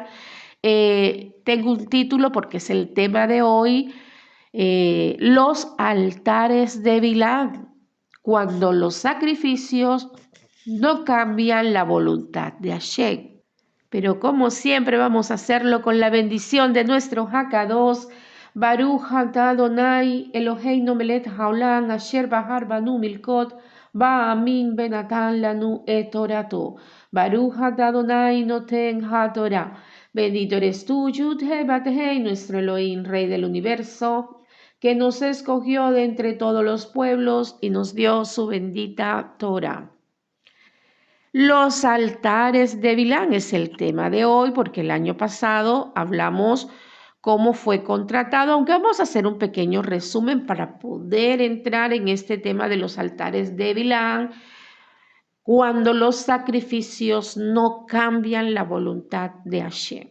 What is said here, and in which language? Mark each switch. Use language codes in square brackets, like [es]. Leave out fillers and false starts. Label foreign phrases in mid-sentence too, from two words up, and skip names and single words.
[es] Tengo un título porque es el tema de hoy, los altares de Bilán, cuando los sacrificios no cambian la voluntad de Hashem. Pero como siempre vamos a hacerlo con la bendición de nuestro Hakadosh, [he] ברוך אתה אדוני אלוהינו מלך העולם אשר בחר בנו מכל העמים ונתן לנו את תורתו. ברוך אתה אדוני נותן התורה. [es] Bendito eres tú, Yud-He Bat-He, nuestro Elohim, Rey del universo, que nos escogió de entre todos los pueblos y nos dio su bendita Torah. Los altares de Bilán es el tema de hoy porque el año pasado hablamos cómo fue contratado, aunque vamos a hacer un pequeño resumen para poder entrar en este tema de los altares de Bilán, cuando los sacrificios no cambian la voluntad de Hashem.